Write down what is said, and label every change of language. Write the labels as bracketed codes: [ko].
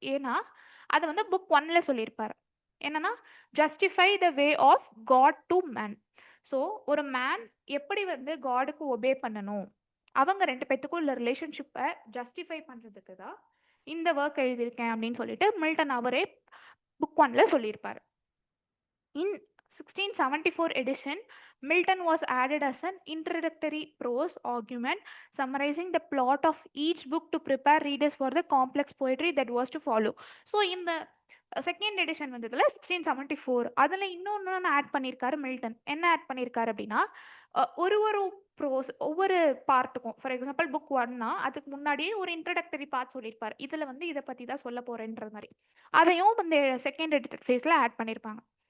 [ta] ஏன்னா அதை வந்து புக் 1ல் சொல்லியிருப்பார். என்னன்னா [en] Justify the way of God to man. [ta] So ஒரு மேன் எப்படி வந்து காடுக்கு ஒபே பண்ணணும், அவங்க 2 பேத்துக்கும் உள்ள ரிலேஷன்ஷிப்பை ஜஸ்டிஃபை பண்ணுறதுக்கு தான் இந்த ஒர்க் எழுதியிருக்கேன் அப்படின்னு சொல்லிட்டு மில்டன் அவரே புக் 1ல் சொல்லியிருப்பார். [en] In 1674 edition, Milton was added as an introductory prose argument summarizing the plot of each book to prepare readers for the complex poetry that was to follow. [ta] So in the second edition வந்ததுல 1674 அதில் இன்னொன்று add பண்ணியிருக்காரு Milton. என்ன add பண்ணியிருக்காரு அப்படின்னா ஒரு pros ஒவ்வொரு பார்ட்டுக்கும், for example book 1னா அதுக்கு முன்னாடியே ஒரு இன்ட்ரடக்டரி பார்ட் சொல்லியிருப்பார். இதில் வந்து இதை பற்றி தான் சொல்ல போகிறேன்ற மாதிரி அதையும் இந்த செகண்ட் எடிட்டட் ஃபேஸில் ஆட் பண்ணியிருப்பாங்க.